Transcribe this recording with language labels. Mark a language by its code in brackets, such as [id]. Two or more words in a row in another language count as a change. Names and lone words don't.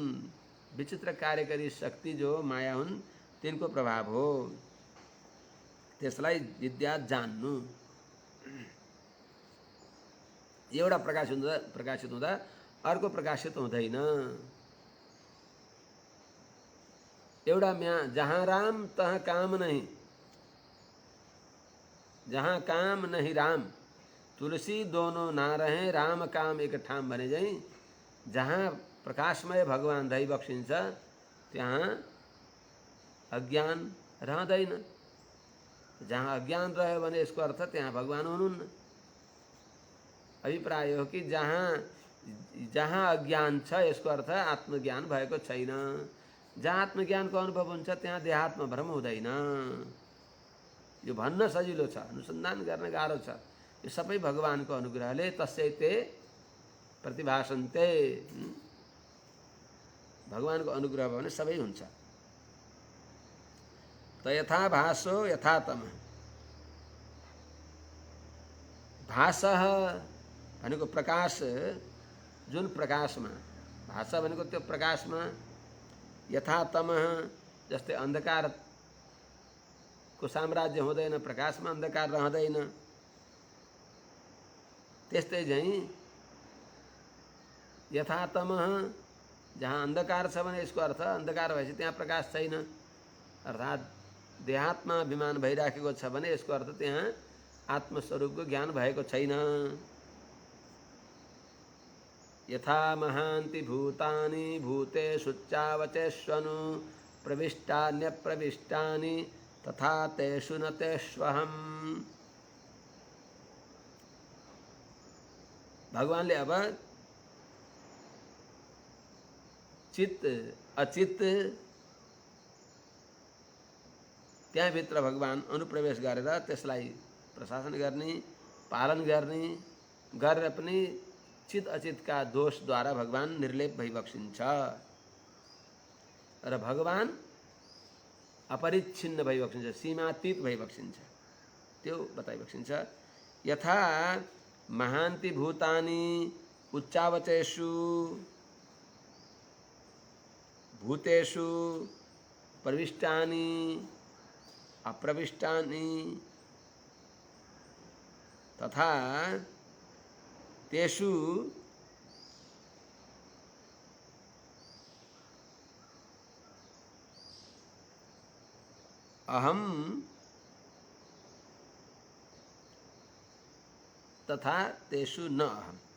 [ne] विचित्र कार्यकारी शक्ति जो माया हुन् तिनको प्रभाव हो। त्यसलाई विद्या जान्नु। एउटा प्रकाशित हुँदा अर्को प्रकाशित हुँदैन। एउटा [hi] जहाँ राम तहाँ काम नहीं, जहाँ काम नहीं राम, तुलसी दोनों ना रहे, राम काम एक ठाम [ne] भने झैं जहाँ प्रकाशमय भगवान रहिबक्सिन्छ त्यहाँ अज्ञान रहँदैन। जहाँ अज्ञान रह्यो भने यसको अर्थ त्यहाँ भगवान हुनुहुन्न। अभिप्राय हो कि जहाँ अज्ञान छ यसको अर्थ आत्मज्ञान भएको छैन। जहाँ आत्मज्ञानको अनुभव हुन्छ त्यहाँ देहात्म भ्रम हुँदैन। यो भन्न सजिलो छ, अनुसन्धान गर्न गाह्रो छ। यो सबै भगवानको अनुग्रहले [sa] तस्यैते प्रतिभासन्ते। [ne] भगवानको अनुग्रह भयो भने सबै हुन्छ। [sa] त यथा भासो यथा तमः। [ne] भासः भनेको प्रकाश, जुन प्रकाशमा, भास भनेको त्यो प्रकाशमा, [sa] यथा तमः [ne] जस्तै अन्धकारको साम्राज्य हुँदैन, प्रकाशमा अन्धकार रहँदैन, त्यस्तै झैं [sa] यथा तमः [ne] जहाँ अन्धकार छ भने यसको अर्थ अन्धकार भएपछि त्यहाँ प्रकाश छैन। अर्थात् देहात्मा अभिमान भइराखेको छ भने यसको अर्थ त्यहाँ आत्मस्वरूपको ज्ञान भएको छैन। [sa] यथा महान्ति भूतानि भूतेषु चावचेष्वनु प्रविष्टान्यप्रविष्टानि तथा तेषु न तेष्वहम्। [ne] भगवानले अब चित्त अचित्त त्यहाँभित्र भगवान अनुप्रवेश गरेर त्यसलाई प्रशासन गर्ने, पालन गर्ने गरेर पनि चित अचितका दोषद्वारा भगवान निर्लेप भइबक्सिन्छ। र भगवान अपरिच्छिन्न भइबक्सिन्छ, सीमातीत भइबक्सिन्छ, त्यो बताइबक्सिन्छ। [sa] यथा महान्ति भूतानि उच्चावचेषु भूतेषु प्रविष्टानि अप्रविष्टानि तथा तेषु अहम तथा तेषु न अहम।